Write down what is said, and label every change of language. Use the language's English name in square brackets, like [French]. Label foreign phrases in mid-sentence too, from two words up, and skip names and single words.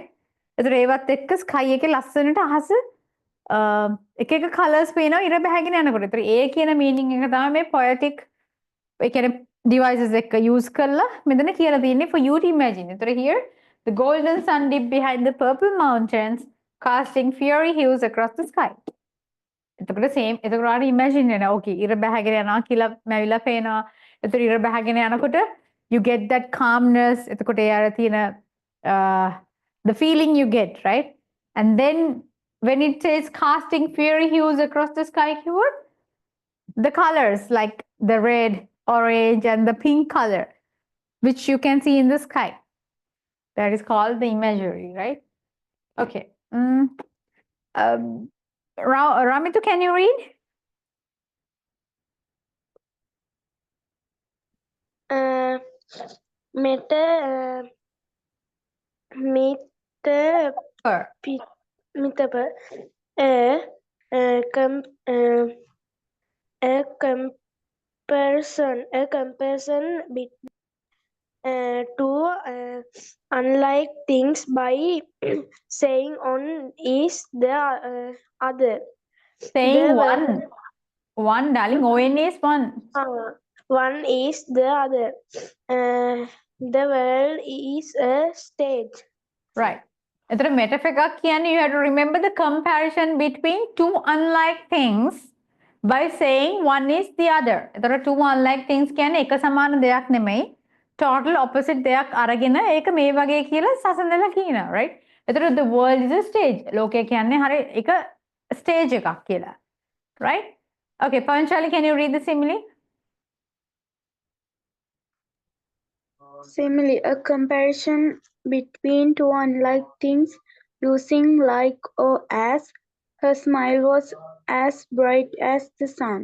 [Sinhala] ඒතකොට ඒවත් එක්ක sky එකේ ලස්සනට අහස එක එක colors පේනවා ඉර බහැගෙන යනකොට. ඒතකොට ඒ කියන meaning එක තමයි මේ poetic ඒ කියන්නේ devices එක්ක use කරලා මෙතන කියලා තියෙන්නේ [English] for you to imagine. ඒතකොට here the golden sun dip behind the purple mountains casting fiery hues across the sky. [Sinhala] එතකොට same එතකොට ආර imagine වෙනවා. Okay ඉර බහැගෙන යනවා කියලා මැවිලා පේනවා. එතකොට ඉර බහැගෙන යනකොට [English] you get that calmness. [Sinhala] එතකොට ඒ අර තියෙන [English] the feeling you get, right? And then when it says casting fiery hues across the sky keyword, the colors like the red, orange and the pink color which you can see in the sky, that is called the imagery, right? Okay. Ramitu, can you read? මෙත මිතප a comparison between two unlike things by saying one is the other. Saying one, darling. ON is one. One is the other. The world is a stage. Right. එතකොට metaphor [Sinhala] එකක් කියන්නේ [English] you have to remember the comparison between two unlike things by saying one is the other. [Sinhala] එතකොට [English] two unlike things [Sinhala] කියන්නේ එක සමාන දෙයක් නෙමෙයි. [English] Total opposite [Sinhala] දෙයක් අරගෙන ඒක මේ වගේ කියලා සසඳලා කියනවා, right? [English] එතකොට the world is a stage. [Sinhala] ලෝකය කියන්නේ හරිය එක stage එකක් කියලා. [English] Right? Okay, Panchali, can you read the simile? Simile, a comparison between two unlike things using like or as. Her smile was as bright as the sun.